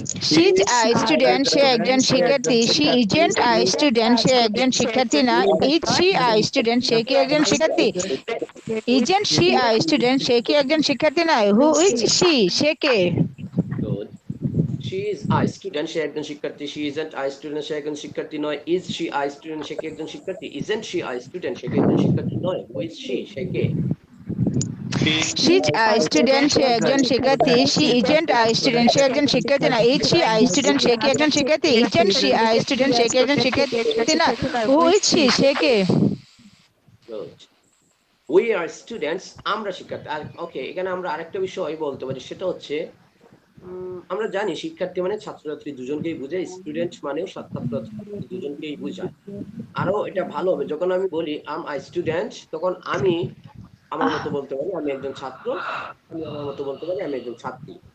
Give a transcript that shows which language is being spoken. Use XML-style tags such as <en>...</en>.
<en>She's a student,</en> <bn>সে একজন শিক্ষার্থী।</bn> <en>She isn't a student,</en> <bn>সে একজন শিক্ষার্থী নয়।</bn> <en>Is she a student,</en> <bn>সে কি একজন শিক্ষার্থী।</bn> <en>Isn't she a student,</en> <bn>সে কি একজন শিক্ষার্থী নয়।</bn> <en>Who is she,</en> <bn>say K.</bn> <en>Good. she is a student,</en> <bn>সে একজন শিক্ষার্থী।</bn> <en>she isn't a student,</en> <bn>সে একজন শিক্ষার্থী নয়।</bn> <en>is she a student,</en> <bn>সে কি একজন শিক্ষার্থী।</bn> <en>isn't she a student,</en> <bn>সে কি একজন শিক্ষার্থী নয়।</bn> <en>who is she,</en> <bn>say K.</bn> <en>She's a student,</en> <bn>সে একজন শিক্ষার্থী।</bn> <en>She isn't a student,</en> <bn>সে একজন শিক্ষার্থী নয়।</bn> <en>Is she a student,</en> <bn>সে কি একজন শিক্ষার্থী।</bn> <en>Isn't she a student,</en> <bn>সে কি একজন শিক্ষার্থী নয়।</bn> <en>Who is she,</en> <bn>say K.</bn> <en>Good. we are students,</en> <bn>আমরা শিক্ষার্থী। আর ওকে, এখানে আমরা আরেকটা বিষয় বলতে পারি, সেটা হচ্ছে আমরা জানি শিক্ষার্থী মানে ছাত্রছাত্রী দুজনকেই বোঝায়, স্টুডেন্ট মানেও ছাত্রছাত্রী দুজনকেই বোঝায়। আরো এটা ভালো হবে যখন আমি বলি</bn> <en>am I student,</en> <bn>তখন আমি আমার মতো বলতে পারি আমি একজন ছাত্র, আমি আমার মতো বলতে পারি আমি একজন ছাত্রী।</bn>